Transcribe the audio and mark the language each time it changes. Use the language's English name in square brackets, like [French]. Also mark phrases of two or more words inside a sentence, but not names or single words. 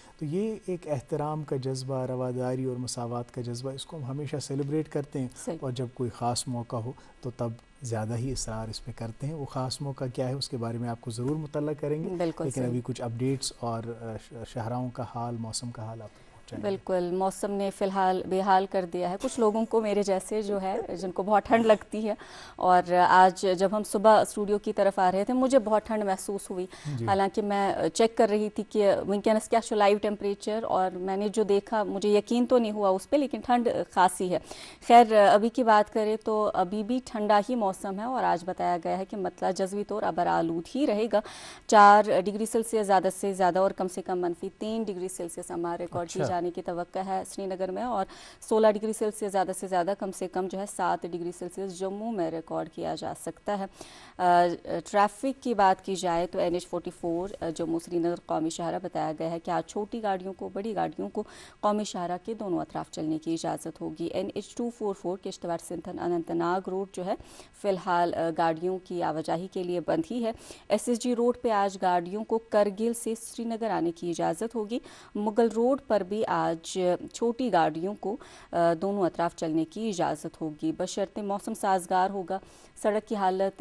[Urdu] تو یہ ایک احترام کا جذبہ، رواداری اور مساوات کا جذبہ، اس کو ہم ہمیشہ سیلیبریٹ کرتے ہیں. اور جب کوئی خاص موقع ہو تو تب زیادہ ہی اصرار اس پر کرتے ہیں. وہ خاص موقع کیا ہے اس کے بارے میں آپ کو ضرور مطلع کریں گے، لیکن ابھی کچھ اپڈیٹس اور شہراؤں کا حال، موسم کا حال آپ چاہیں؟ بالکل، موسم نے فی الحال بے حال کر دیا ہے کچھ لوگوں کو میرے جیسے جو ہے جن کو بہت ٹھنڈ لگتی ہے، اور آج جب ہم صبح اسٹوڈیو کی طرف آ رہے تھے مجھے بہت ٹھنڈ محسوس ہوئی، حالانکہ میں چیک کر رہی تھی کہ ونکینس کیا [English] live temperature, [Urdu] اور میں نے جو دیکھا مجھے یقین تو نہیں ہوا اس پہ، لیکن ٹھنڈ خاصی ہے۔ خیر ابھی کی بات کریں تو ابھی بھی ٹھنڈا ہی موسم ہے، اور آج بتایا گیا ہے کہ مطلع جزوی طور ابرآلود ہی رہے گا، 4 [English] degree Celsius [Urdu] زیادہ سے زیادہ اور کم سے کم منفی 3 [English] degree Celsius [Urdu] ہمارا ریکارڈ کی جانے کی توقع ہے سری نگر میں، اور 16 [English] degree Celsius [Urdu] زیادہ سے زیادہ کم سے کم جو ہے 7 [English] degree Celsius [Urdu] جموں میں ریکارڈ کیا جا سکتا ہے۔ ٹریفک کی بات کی جائے تو NH44 جموں سری نگر قومی شاہراہ بتایا گیا ہے کہ آج چھوٹی گاڑیوں کو بڑی گاڑیوں کو قومی شاہراہ کے دونوں اطراف چلنے کی اجازت ہوگی۔ NH244 کشتواڑ سنتھن اننت ناگ روڈ جو ہے فی الحال گاڑیوں کی آواجاہی کے لیے بند ہی ہے۔ SSG روڈ پہ آج گاڑیوں کو کرگل سے سری نگر آنے کی اجازت ہوگی۔ مغل روڈ پر بھی آج چھوٹی گاڑیوں کو دونوں اطراف چلنے کی اجازت ہوگی، بشرطے موسم سازگار ہوگا، سڑک کی حالت